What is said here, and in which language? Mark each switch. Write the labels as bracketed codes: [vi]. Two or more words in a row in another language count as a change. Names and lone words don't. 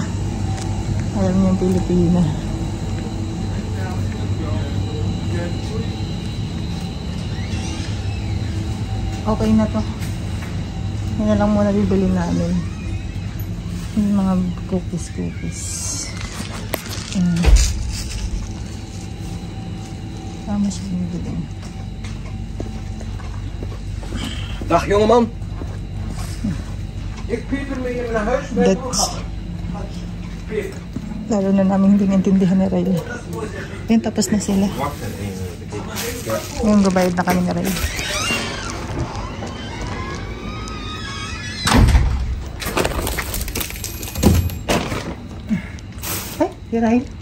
[tl] Alam niya ang Pilipina. Okay na to. Yan na lang muna bibili namin. Yung mga cookies. Tama siya binibili. [nl] Dag jongeman. Ik Pieter mee naar huis met [tl] lalo na namin hindi intindihan ni Ray. Yan, tapos na sila. Yung gabayad na kami ni Ray. Ay, Ray.